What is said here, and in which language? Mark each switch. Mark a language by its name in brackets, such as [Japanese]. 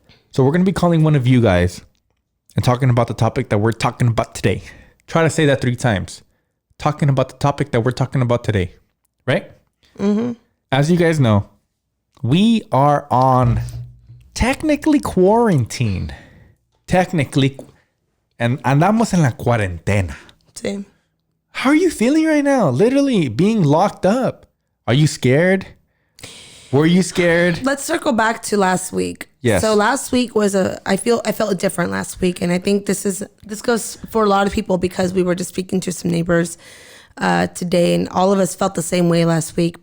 [English] So we're going to be calling one of you guys and talking about the topic that we're talking about today. Try to say that 3 times. Talking about the topic that we're talking about today. Right? Mm-hmm. As you guys know, we are on technically quarantine. Technically. And [Spanish] andamos en la cuarentena. [English] Same. How are you feeling right now? Literally being locked up. Are you scared? Were you scared? Let's circle back to last week. Yes. So last week was I felt different last week. And I think this goes for a lot of people because we were just speaking to some neighbors today and all of us felt the same way last week.